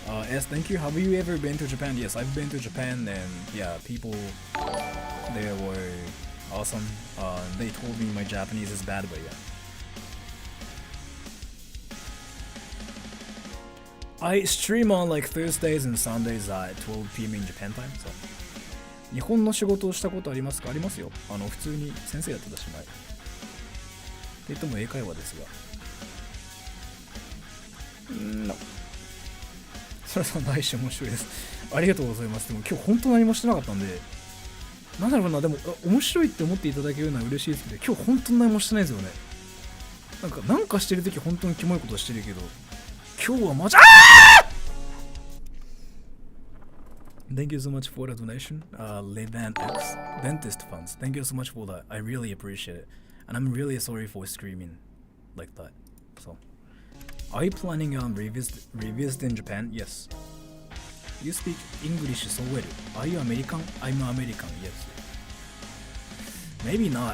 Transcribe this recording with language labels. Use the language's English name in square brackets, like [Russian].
[English] Yes, thank you. Have you ever been to Japan? Yes, I've been to Japan, and yeah, people there were awesome. They told me my Japanese is bad, but yeah. I stream on like Thursdays and Sundays at 12 p.m. in Japan time, so. [Japanese] 日本の仕事をしたことありますか？ありますよ。普通に先生やってたし前。って言っても英会話ですが。 [English] No。 [Japanese] それさんの配信面白いです。ありがとうございます。でも今日本当何もしてなかったんで。なんだろうな、でも面白いって思っていただけるのは嬉しいですけど、今日本当に何もしてないですよね。なんかしてるとき本当にキモいことしてるけど、今日はマジ [English] Thank you so much for the donation, Levan X Dentist Funds. Thank you so much for that. I really appreciate it, and I'm really sorry for screaming like that. So, are you planning on revisit in Japan? Yes. You speak English so well. Are you American? I'm American. Yes. Maybe not.